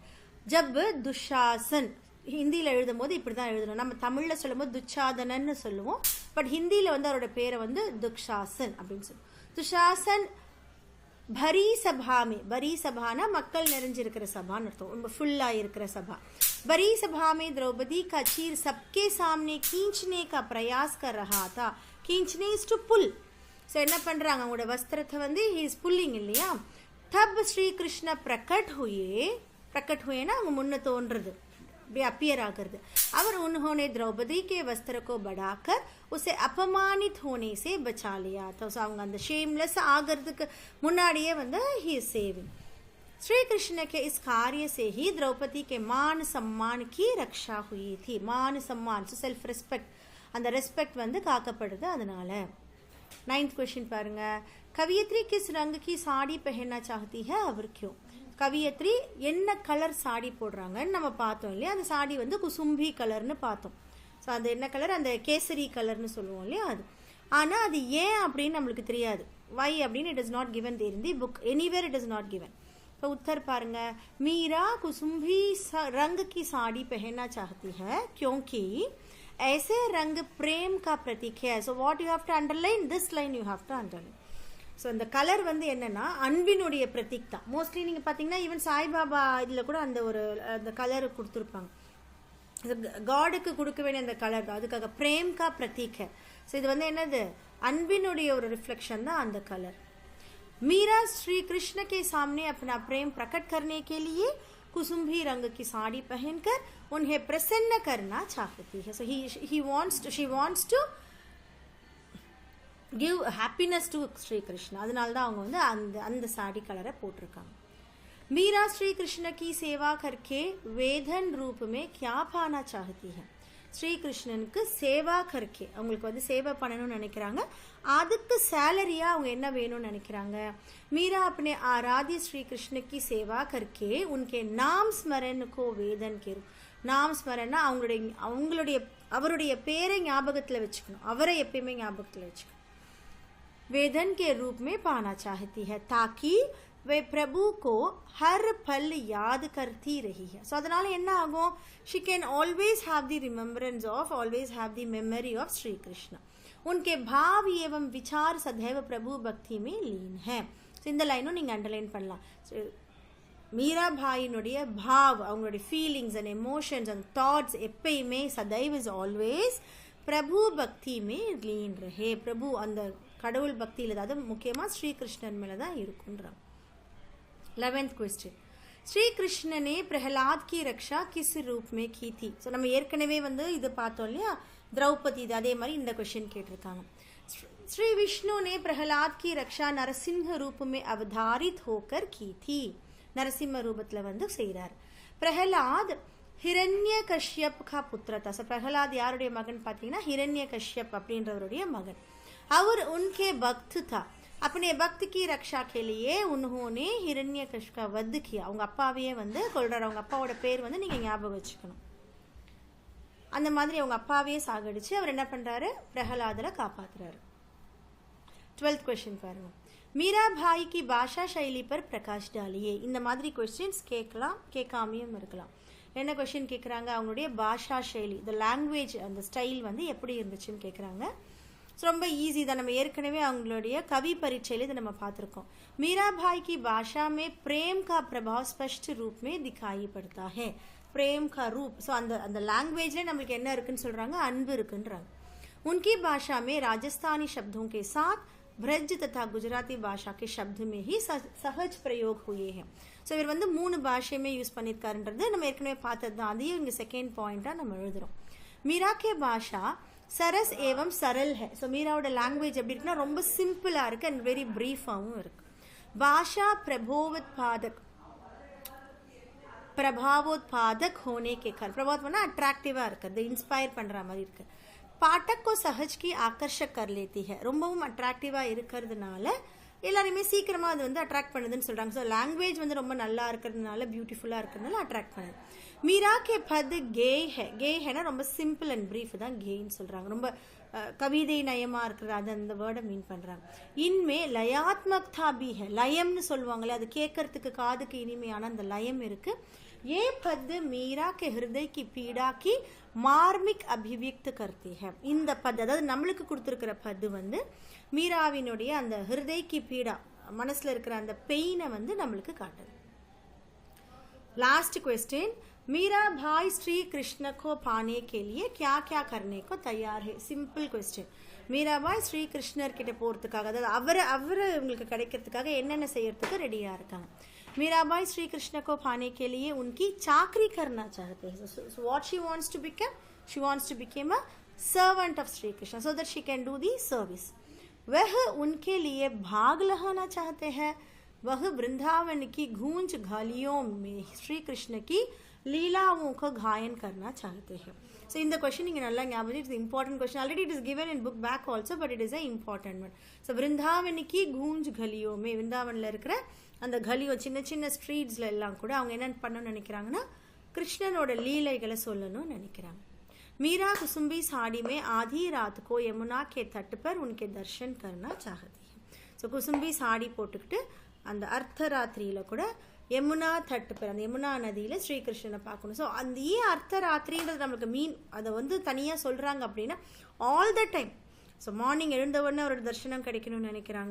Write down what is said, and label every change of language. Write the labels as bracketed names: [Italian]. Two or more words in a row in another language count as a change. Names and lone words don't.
[Tamil] ஜப் துஷாசன், ஹிந்தியில் எழுதும் போது இப்படி தான் எழுதணும். நம்ம தமிழில் சொல்லும் போது துச்சாதனன்னு சொல்லுவோம். பட் ஹிந்தியில் வந்து அவரோட பேரை வந்து துஷாசன் அப்படின்னு சொல்லுவோம். [Hindi] दुःशासन भरी सभा में, [Tamil] பரி சபானா மக்கள் நிறைஞ்சிருக்கிற சபான்னு அர்த்தம், ரொம்ப ஃபுல்லாக இருக்கிற சபா. [Hindi] भरी सभा में द्रौपदी का चीर सबके सामने खींचने का प्रयास कर रहा था. [English] खींचने is to pull. [Tamil] ஸோ என்ன பண்ணுறாங்க, அவங்களோட வஸ்திரத்தை வந்து [English] he is pulling [Tamil] இல்லையா. [Hindi] तब श्री कृष्ण प्रकट हुए ना [Tamil] அவங்க முன்ன தோன்றது, [Hindi] अपियर आकर और उन्होंने द्रौपदी के वस्त्र को बढ़ाकर उसे अपमानित होने से बचा लिया था. [Tamil] ஸோ அவங்க அந்த ஷேம்லெஸ் ஆகிறதுக்கு முன்னாடியே வந்து [English] he is saving. [Hindi] श्री कृष्ण के इस कार्य से ही द्रौपदी के मान सम्मान की रक्षा हुई थी. मान सम्मान [English] self respect, [Tamil] அந்த ரெஸ்பெக்ட் வந்து காக்கப்படுது அதனால. 9th क्वेश्चन பாருங்க. [Hindi] कवियत्री किस रंग की साड़ी पहनना चाहती है और क्यों. [Tamil] கவியத்ரி என்ன கலர் சாடி போடுறாங்கன்னு நம்ம பார்த்தோம் இல்லையா. அந்த சாடி வந்து குசும்பி கலர்னு பார்த்தோம். ஸோ அது என்ன கலர், அந்த கேசரி கலர்னு சொல்லுவோம் இல்லையா அது. ஆனால் அது ஏன் அப்படின்னு நம்மளுக்கு தெரியாது. [English] வை அப்படின்னு it is not given there in the book, anywhere it is not given. [Tamil] இப்போ உத்தர் பாருங்க. [Hindi] மீரா कुसुम्भी रंग की साड़ी पहनना चाहती है क्योंकि ऐसे रंग प्रेम का प्रतीक है. [English] So what you have to underline, this line you have to underline. [Tamil] ஸோ இந்த கலர் வந்து என்னன்னா அன்பினுடைய பிரதீக் தான். மோஸ்ட்லி நீங்கள் பார்த்தீங்கன்னா ஈவன் சாய்பாபா இதில் கூட அந்த ஒரு அந்த கலர் கொடுத்துருப்பாங்க. காடுக்கு கொடுக்க வேண்டிய அந்த கலர் தான், அதுக்காக [Hindi] प्रेम का प्रतीक. [Tamil] ஸோ இது வந்து என்னது, அன்பினுடைய ஒரு ரிஃப்ளெக்ஷன் தான் அந்த கலர். [Hindi] मीरा श्री कृष्ण के सामने अपना प्रेम प्रकट करने के लिए कुसुम्भी रंग की साड़ी पहनकर उन्हें प्रसन्न करना चाहती है. [English] So she wants to give happiness to Sri Krishna. [Tamil] அதனால தான் அவங்க வந்து அந்த சாடி கலரை போட்டிருக்காங்க. [Hindi] मीरा श्री कृष्ण की सेवा करके वेधन रूप में क्या पाना चाहती है. [Tamil] ஸ்ரீகிருஷ்ணனுக்கு [Hindi] सेवा करके, [Tamil] அவங்களுக்கு வந்து சேவை பண்ணணும்னு நினைக்கிறாங்க. அதுக்கு சேலரியா அவங்க என்ன வேணும்னு நினைக்கிறாங்க. [Hindi] மீரா अपने आराध्य श्री कृष्ण की सेवा करके उनके नाम स्मरण को वेदन के रूप. नाम स्मरण [Tamil] அவருடைய பேரை ஞாபகத்தில் வச்சுக்கணும், அவரை எப்பயுமே ஞாபகத்தில் வச்சுக்கணும். [Hindi] वेदन के रूप में पाना चाहती है ताकि वे प्रभु को हर पल याद करती रही है. [Tamil] सो அதனால என்ன ஆகும், [English] she can always have the remembrance of, always have the memory of Sri Krishna. [Hindi] उनके भाव एवं विचार सदैव प्रभु भक्ति में लीन है. [Tamil] ஸோ இந்த லைனும் நீங்கள் அண்டர்லைன் பண்ணலாம். மீரா பாயினுடைய பாவ், அவங்களுடைய [English] feelings and emotions and thoughts [Tamil] எப்பயுமே சதைவ் [English] is always [Hindi] प्रभु भक्ति में लीन रहे. [Tamil] பிரபு அந்த கடவுள் பக்தியில், அதாவது முக்கியமாக ஸ்ரீகிருஷ்ணன் மேலே தான் இருக்குன்றாங்க. [English] 11th क्वेश्चन. [Hindi] श्री कृष्ण ने प्रहलाद की रक्षा किस रूप में की थी. [Tamil] ஸோ நம்ம ஏற்கனவே வந்து இது பார்த்தோம் இல்லையா, திரௌபதி. இது அதே மாதிரி இந்த क्वेश्चन கேட்டிருக்காங்க. [Hindi] श्री विष्णु ने प्रहलाद की रक्षा नरसिंह रूप में अवधारित होकर की थी. [Tamil] நரசிம்ம ரூபத்தில் வந்து செய்கிறார். [Hindi] प्रह्लाद हिरण्यकश्यप का पुत्र था. [Tamil] ஸோ பிரஹலாத் யாருடைய மகன் பார்த்தீங்கன்னா ஹிரண்ய கஷ்யப் அப்படின்றவருடைய மகன். [Hindi] அவர் उनके भक्त था. अपने भक्त की रक्षा के लिए उन्होंने हिरण्यकश्यप का वध किया. [Tamil] அவங்க அப்பாவையே வந்து கொல்றாரு. அவங்க அப்பாவோட பேர் வந்து நீங்கள் ஞாபகம் வச்சுக்கணும். அந்த மாதிரி அவங்க அப்பாவையே சாகடிச்சு அவர் என்ன பண்ணுறாரு, பிரஹலாதில் காப்பாற்றுறாரு. [Hindi] 12th क्वेश्चन பாருங்க. மீரா பாய் की भाषा शैली पर प्रकाश डालिए. [Tamil] இந்த மாதிரி क्वेश्चंस கேட்கலாம், கேட்காமையும் இருக்கலாம். என்ன क्वेश्चन கேட்குறாங்க, அவங்களுடைய [Hindi] भाषा शैली, [Tamil] இந்த லாங்குவேஜ், அந்த ஸ்டைல் வந்து எப்படி இருந்துச்சுன்னு கேட்குறாங்க. ரொம்ப ஈஸி தான். நம்ம ஏற்கனவே அவங்களுடைய கவி பரீட்சையில இதை நம்ம பார்த்துருக்கோம். [Hindi] मीराबाई की भाषा में प्रेम का प्रभाव स्पष्ट रूप में दिखाई पड़ता है. प्रेम का रूप, [Tamil] ஸோ அந்த லாங்குவேஜ்ல நம்மளுக்கு என்ன இருக்குன்னு சொல்றாங்க, அன்பு இருக்குன்றாங்க. [Hindi] उनकी भाषा में राजस्थानी शब्दों के साथ ब्रज तथा गुजराती भाषा के शब्द में ही सहज प्रयोग हुए हैं. [Tamil] ஸோ இவர் வந்து 3 பாஷையுமே யூஸ் பண்ணியிருக்காருன்றது நம்ம ஏற்கனவே பார்த்தது தான். அதையும் இங்கே செகண்ட் பாயிண்டாக நம்ம எழுதுறோம். [Hindi] मीरा की भाषा सरस एवं सरल है. [Tamil] ஸோ மீராவோட லாங்குவேஜ் எப்படி இருக்குன்னா ரொம்ப சிம்பிளாக இருக்குது [English] and very [Tamil] ப்ரீஃபாகவும் இருக்குது. [Hindi] பாஷா प्रभावोत्पादक होने के कारण, प्रभाव होना अट्रैक्टिवा இருக்குது, इंस्पायर [Tamil] பண்ணுற மாதிரி இருக்கு. [Hindi] पाठक को सहज की आकर्षक कर लेती है. [Tamil] ரொம்பவும் அட்ராக்டிவா இருக்கிறதுனால எல்லாருமே சீக்கிரமா அது வந்து அட்ராக்ட் பண்ணுதுன்னு சொல்றாங்க. ஸோ லாங்குவேஜ் வந்து ரொம்ப நல்லா இருக்கிறதுனால, பியூட்டிஃபுல்லா இருக்கிறதுனால அட்ராக்ட் பண்ணுது. [Hindi] मीरा के पद गेय हैं. गेय है ना [Tamil] ரொம்ப [English] simple and brief [Tamil] தான் கேய்ன்னு சொல்றாங்க. ரொம்ப கவிதை நயமா இருக்கிற அது அந்த வேர்டை மீன் பண்றாங்க. [Hindi] इनमें लयात्मकता भी है. [Tamil] லயம்னு சொல்லுவாங்களே, அது கேட்கறதுக்கு காதுக்கு இனிமையான அந்த லயம் இருக்கு. [Hindi] ये पद मीरा के हृदय की पीड़ा की मार्मिक अभिव्यक्त करती है. [Tamil] இந்த பத், அதாவது நம்மளுக்கு கொடுத்துருக்கிற பது வந்து மீராவினுடைய அந்த [Hindi] हृदय की पीड़ा, [Tamil] மனசுல இருக்கிற அந்த பெயினை வந்து நம்மளுக்கு காட்டுது. [English] last question, [Hindi] मीरा भाई श्री कृष्ण को पाने के लिए क्या क्या करने को तैयार है. [English] simple question. [Tamil] மீராபாய் ஸ்ரீ கிருஷ்ணர் கிட்ட போகிறதுக்காக, அதாவது அவரை உங்களுக்கு கிடைக்கிறதுக்காக என்னென்ன செய்யறதுக்கு ரெடியாக இருக்காங்க. [Hindi] मीराबाई श्री कृष्ण को पाने के लिए उनकी चाकरी करना चाहते हैं. [English] So what she wants to become? She wants to become a servant of Sri Krishna so that she can do the service. [Hindi] वह उनके लिए भाग लगाना चाहते हैं. वह वृंदावन की गूंज घालियों में श्री कृष्ण की लीलाओं का गायन करना चाहते हैं. [English] So in the question you [Tamil] நல்லா ஞாபகம், [English] it is important question. Already it is given in book back also, but it is a important one. [Tamil] So [Hindi] वृंदावन की गूंज घालियों में, [Tamil] वृंदावनல இருக்கிற அந்த கலியோ சின்ன சின்ன ஸ்ட்ரீட்ஸ்ல எல்லாம் கூட அவங்க என்ன பண்ணணும்னு நினைக்கிறாங்கன்னா கிருஷ்ணனோட லீலைகளை சொல்லணும்னு நினைக்கிறாங்க. [Hindi] मीरा कुसुम्बी साड़ी में आधी रात को यमुना के तट पर उनके दर्शन करना चाहती है. [Tamil] ஸோ குசும்பி சாடி போட்டுக்கிட்டு அந்த அர்த்தராத்திரியில கூட யமுனா [Hindi] तट पर, [Tamil] அந்த யமுனா நதியில் ஸ்ரீகிருஷ்ணனை பார்க்கணும். ஸோ அந்த ஏன் அர்த்தராத்திரின்றது நம்மளுக்கு மீன் அதை வந்து தனியாக சொல்கிறாங்க அப்படின்னா [English] all the time. [Tamil] ஸோ மார்னிங் எழுந்த உடனே அவரோட தரிசனம் கிடைக்கணும்னு நினைக்கிறாங்க.